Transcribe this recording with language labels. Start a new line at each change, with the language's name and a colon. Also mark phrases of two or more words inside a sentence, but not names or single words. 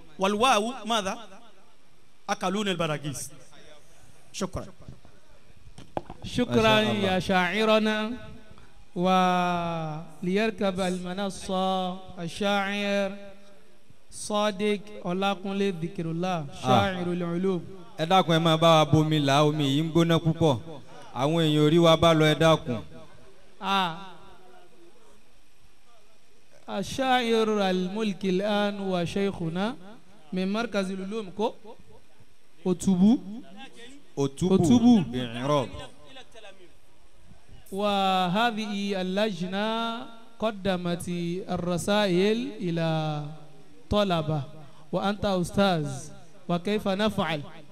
Arabic: والواو ماذا؟ أكلون البراغيث. شكرا. شكرا يا شاعرنا. وليركب المنصة الشاعر صادق Ọlákúnlé Dhikirullah شاعر العلوم.
Yoruba: ẹ dákun ẹ máa bá wa bomi là, omi yìí ń gbóná púpọ̀, àwọn èèyàn orí wa bá lọ, ẹ dákun.
Arabic: الشاعر الملكي الآن وشيخنا من مركز العلوم كو أتوبو بإعراب. وهذه اللجنة قدمت الرسائل إلى طلبة، وأنت أستاذ، وكيف نفعل؟